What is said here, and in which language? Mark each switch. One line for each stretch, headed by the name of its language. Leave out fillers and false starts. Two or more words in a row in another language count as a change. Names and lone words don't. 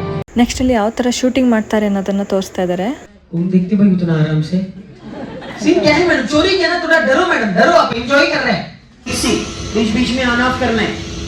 Kannada: ನೆಕ್ಸ್ಟಲ್ಲಿ ಯಾವ ಥರ ಶೂಟಿಂಗ್ ಮಾಡ್ತಾರೆ ಅನ್ನೋದನ್ನು ತೋರಿಸ್ತಾ ಇದ್ದಾರೆ.
Hindi: देखते भाई उतना आराम से सीन क्या है मैडम, चोरी क्या ना, थोड़ा डरो मैडम, डरो, आप एंजॉय कर रहे हैं. मिक्सी बीच बीच में ऑन ऑफ करना है.